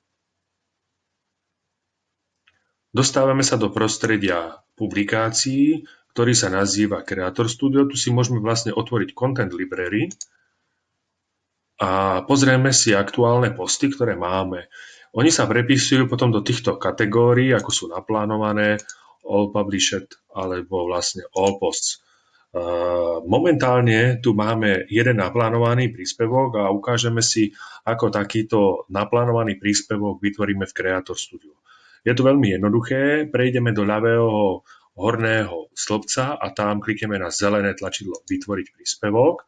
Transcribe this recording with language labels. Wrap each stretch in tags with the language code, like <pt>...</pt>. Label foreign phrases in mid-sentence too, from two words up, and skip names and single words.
<sk>Dostávame sa do prostredia publikácií, ktorý sa nazýva Creator Studio. Tu si môžeme vlastne otvoriť Content Library a pozrieme si aktuálne posty, ktoré máme. Oni sa prepisujú potom do týchto kategórií, ako sú naplánované,</sk> <en>all published</en> <sk>alebo vlastne</sk> <en>all posts.</en> <sk>Momentálne tu máme jeden naplánovaný príspevok a ukážeme si, ako takýto naplánovaný príspevok vytvoríme v Creator Studio. Je to veľmi jednoduché, prejdeme do ľavého horného stĺpca a tam klikneme na zelené tlačidlo Vytvoriť príspevok.</sk>